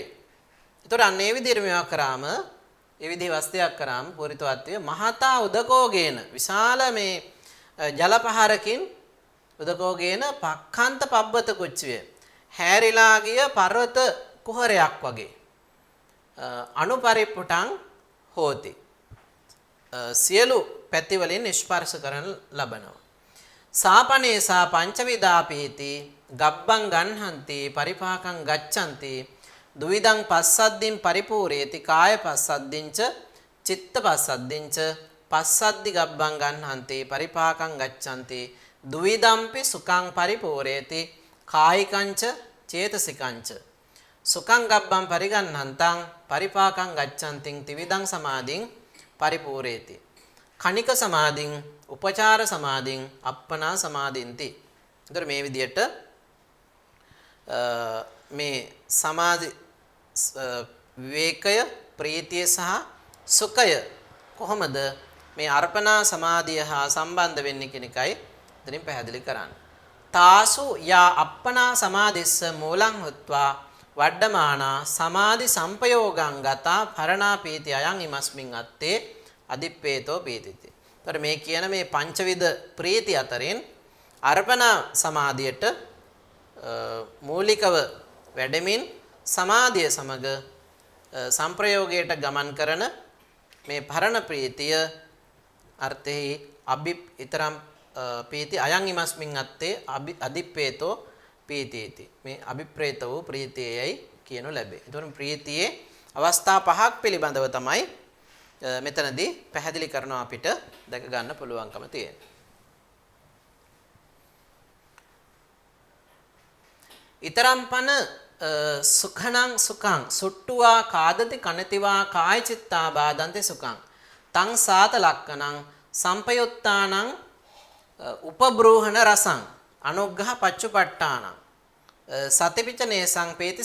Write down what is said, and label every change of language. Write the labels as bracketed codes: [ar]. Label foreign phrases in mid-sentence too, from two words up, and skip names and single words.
[si] ඒතකොට අන්න ඒ විදිහට මේවා කරාම ඒ විදිහේ වස්තියක් කරාම [pi] පූරිතවත්වය මහතා උදකෝගේන [si] විශාල මේ ජල පහරකින් [pi] උදකෝගේන පක්ඛන්ත පබ්බත කුච්චිය [si] හැරිලා ගිය පර්වත කුහරයක් වගේ [pi] අනුපරිප්පුටං හෝති [si] සියලු පැති වලින් ස්පර්ශ කරන ලබනවා. [pi] සාපනේසා පංචවිදාපීති ගබ්බං ගන්හන්ති පරිපාකං ගච්ඡanti දුවිදං පස්සද්දින් පරිපූර්යේති කාය පස්සද්දින්ච චිත්ත පස්සද්දින්ච පස්සද්දි ගබ්බං ගන්හන්ති පරිපාකං ගච්ඡanti දුවිදම්පි සුඛං පරිපූර්යේති කායිකංච චේතසිකංච සුඛං ගබ්බං පරිගන්නන්තං පරිපාකං ගච්ඡanti ත්‍රිවිධං සමාධින් පරිපූර්යේති කණික සමාධින් උපචාර සමාධින් අප්පනා සමාධින්ති. [si] ඒතර මේ විදිහට මේ සමාධි විවේකය ප්‍රීතිය සහ සුඛය කොහොමද මේ අර්පණා සමාධිය හා සම්බන්ධ වෙන්නේ කියන එකයි එතනින් පැහැදිලි කරන්නේ. [pi] තාසු යා අප්පනා සමාධිස්ස මූලං හුත්වා වඩ්ඩමානා සමාධි සංපයෝගං ගතා පරණා පීති අයං ඉමස්මින් අත්තේ අදිප්පේතෝ පීතිති. [si] ඒතර මේ කියන මේ පංචවිධ ප්‍රීති අතරින් අර්පණා සමාධියට මූලිකව වැඩමින් සමාධිය සමග සංප්‍රයෝගයට ගමන් කරන මේ පරණ ප්‍රීතිය අර්ථෙහි ඊතරම් [pi] පීති අයං ඉමස්මින් අත්තේ අදිප්පේතෝ පීතිති. [si] මේ අභිප්‍රේත වූ ප්‍රීතියයි කියනු ලැබේ. ඒතකොට ප්‍රීතියේ අවස්ථා පහක් පිළිබඳව තමයි මෙතනදී පැහැදිලි කරනවා අපිට දැක ගන්න පුළුවන්කම තියෙනවා. [pi] ඊතරම්පන සුඛණං සුඛං සුට්ටුවා කාදති කනතිවා කාය චිත්තා බාදන්ති සුඛං තං සාත ලක්කණං සම්පයුත්තානං උපබ්‍රෝහණ රසං අනුග්ඝහ පච්චුපට්ඨානං සතිපිචනේ සංපේති